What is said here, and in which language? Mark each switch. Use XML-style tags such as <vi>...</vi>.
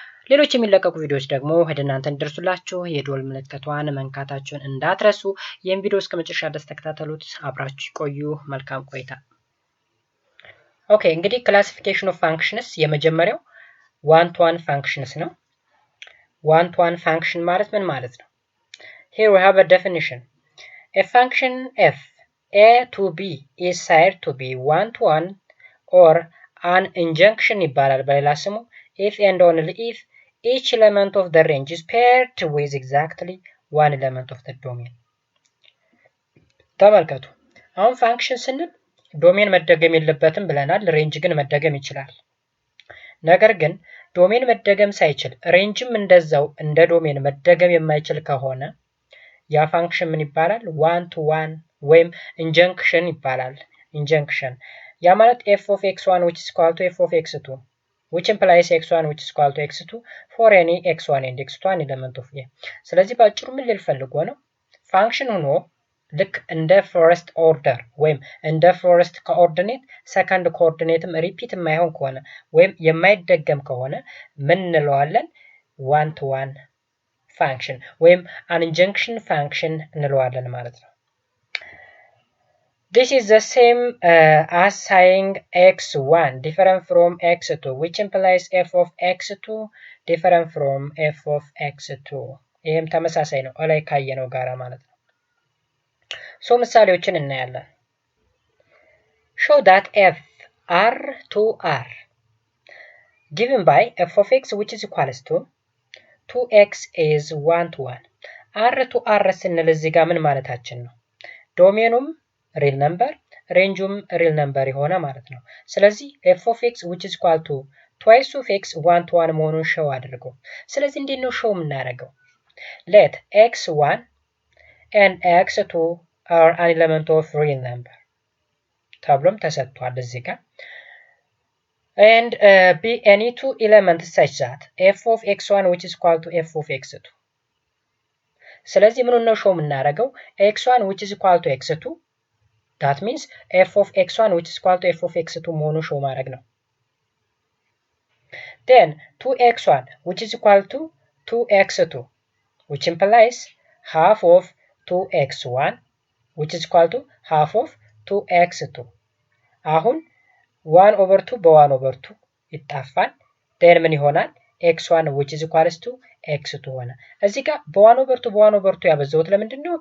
<am>ሌሎች የሚለቀቁ ቪዲዮዎች ደግሞ ወደ እናንተ እንዲደርሱላችሁ የደወል ምልክቷን መንካታችሁን እንዳትረሱ። ይህን ቪዲዮ እስከ መጨረሻ ድረስ ተከታተሉት። አብራችሁ ቆዩ። መልካም ቆይታ። ኦኬ እንግዲህ ክላሲፊኬሽን ኦፍ ፋንክሽንስ የመጀመሪያው ዋን ቱ ዋን ፋንክሽንስ ነው። ዋን ቱ ዋን ፋንክሽን ማለት ምን ማለት ነው?</am> <en>Here we have a definition. A function f a to b is said to be one to one or an injunction</en> <am>ይባላል በሌላ ስሙ</am> <en>if and only if each element of the range is paired with exactly one element of the domain.</en> <am>ተመልከቱ አሁን ፋንክሽን ስንል ዶሜን መደገም የለበትም ብለናል። ሬንጅ ግን መደገም ይችላል። ነገር ግን ዶሜን መደገም ሳይችል ሬንጅም እንደዛው እንደ ዶሜን መደገም የማይችል ከሆነ ያ ፋንክሽን ምን ይባላል? ዋን ቱ ዋን ወይም ኢንጀንክሽን ይባላል። ኢንጀንክሽን ያ ማለት</am> <en>f of x1 which is equal to f of x2 which implies x1 which is equal to x2 for any x1 and x2 an element of a።</en> <am>ስለዚህ ባጭሩ ምን ልል ፈልጎ ነው? ፋንክሽን ሆኖ ልክ እንደ ፈርስት ኦርደር ወይም እንደ ፈርስት ኮኦርዲኔት ሰከንድ ኮኦርዲኔትም ሪፒት የማይሆን ከሆነ ወይም የማይደገም ከሆነ ምን እንለዋለን? ዋን ቱ ዋን ፋንክሽን ወይም አን ኢንጀንክሽን ፋንክሽን እንለዋለን ማለት ነው።</am> <en>This is the same as saying x1 different from x2 which implies f of x2</en> <am>different from f of x2። ይህም ተመሳሳይ ነው ላይ ካየነው ጋራ ማለት ነው። ሶ ምሳሌዎችን እናያለን።</am> <en>show that f r to r given by f of x which is equals to 2x is 1 to 1 r to r</en> <am>ስንል እዚህ ጋር ምን ማለታችን ነው? ዶሜኑም ሪል ነምበር ሬንጁም ሪል ነምበር የሆነ ማለት ነው። ስለዚህ</am> <en>f of x which is equal to twice of x 1 to 1</en> <am>መሆኑን ሾው አድርገው። ስለዚህ እንዴት ነው ሾው የምናደርገው?</am> <en>let x1 and x2 are an element of real number</en> <am>ተብሎም ተሰጥቷል እዚህ ጋር</am> <en>and be any two elements such that f of x1 which is equal to f of x2።</en> <am>ስለዚህ ምን ነው ሾው የምናደርገው?</am> <en>x1 which is equal to x2 that means f of x1 which is equal to f of x2</en> <am>መሆኑን ሾው ማድረግ ነው።</am> <en>then 2x1 which is equal to 2x2 which implies half of 2x1 which is equal to half of 2x2</en> <am>አሁን 1 over 2 በ1 over 2 ይጣፋል።</am> <en>then</en> <am>ምን ይሆናል?</am> <en>x1 which is equals to x2</en> <am>ሆነ። እዚህ ጋር በ1 over 2 በ1 over 2 ያበዛሁት ለምንድን ነው?</am>